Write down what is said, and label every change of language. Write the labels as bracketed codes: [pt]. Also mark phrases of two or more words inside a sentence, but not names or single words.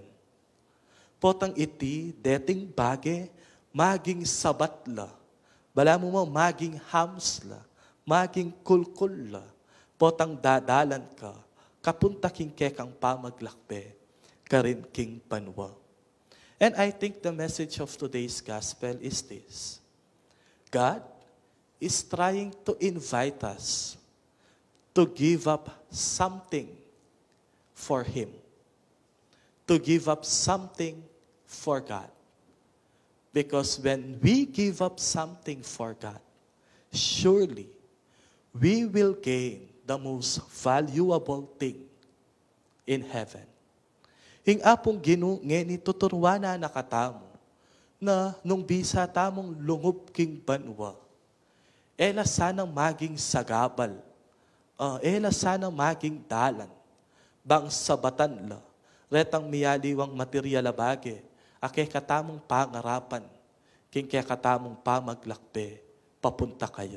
[pam] Potang iti, deting bage, maging sabatla, bala mo maging hamsla, maging kulkulla, potang dadalan ka, kapunta king kekang pamaglakbe, karin king panwa. [en] And I think the message of today's gospel is this. God is trying to invite us to give up something for Him. To give up something for God. Because when we give up something for God, surely we will gain the most valuable thing in heaven. [pam] Hing apong ngeni tuturwa na nakatamo, na nung bisa tamong lungob king banwa, ela sanang maging sagabal, ela sanang maging dalan, bang sabatan la, retang miyaliwang material abage, ake katamong pangarapan, king kaya katamong pamaglakbe, papunta kaya.